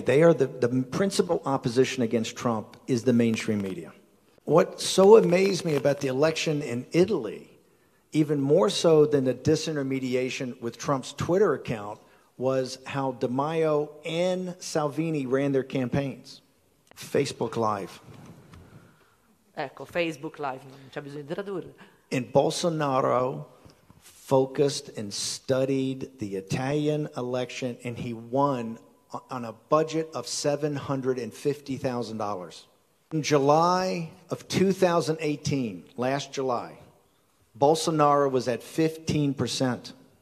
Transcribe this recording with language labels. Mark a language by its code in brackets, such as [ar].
[en] They are the principal opposition against Trump is the mainstream media. What so amazed me about the election in Italy, even more so than the disintermediation with Trump's Twitter account, was how Di Maio and Salvini ran their campaigns. Facebook Live. [it] Ecco, Facebook Live, non c'è bisogno di tradurre. [en] And Bolsonaro focused and studied the Italian election, and he won on a budget of $750,000. In July of 2018, last July, Bolsonaro was at 15%.